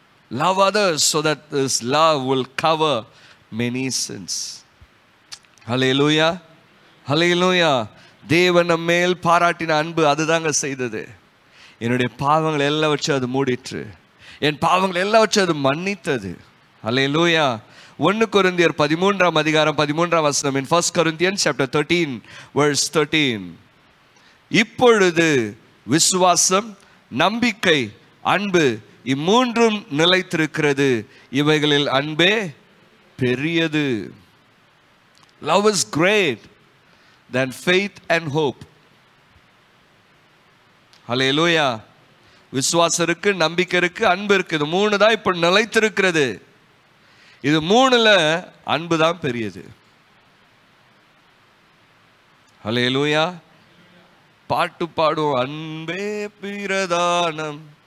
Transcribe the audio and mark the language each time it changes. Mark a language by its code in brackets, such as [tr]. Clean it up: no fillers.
[en] Love others so that this love will cover many sins. Hallelujah, hallelujah. [ta] தேவன் நம்ம மேல் பாராட்டின அன்பு அதுதாங்க செய்தது. என்னுடைய பாவங்கள் எல்லாவற்றையும் அது மூடிற்று, என் பாவங்கள் எல்லாவற்றையும் அது மன்னித்தது. ஹல்லேலூயா. 1 கொரிந்தியர் 13ஆம் அதிகாரம் 13ஆம் வசனம். [en] In 1 Corinthians chapter 13 verse 13, [ta] இப்பொழுது விசுவாசம், நம்பிக்கை, அன்பு இம்மூன்றும் நிலைத்திருக்கிறது, இவைகளில் அன்பே பெரியது. [en] Love is great than faith and hope. [ta] ஹல்லேலூயா. விசுவாசம் இருக்கு, நம்பிக்கை இருக்கு, அன்பு இருக்கு. இது 3 தான் இப்போ நிலைத்திருக்கிறது. இது 3ல அன்பு தான் பெரியது. ஹல்லேலூயா. பாட்டு பாடுவோம், அன்பே பிரதானம்.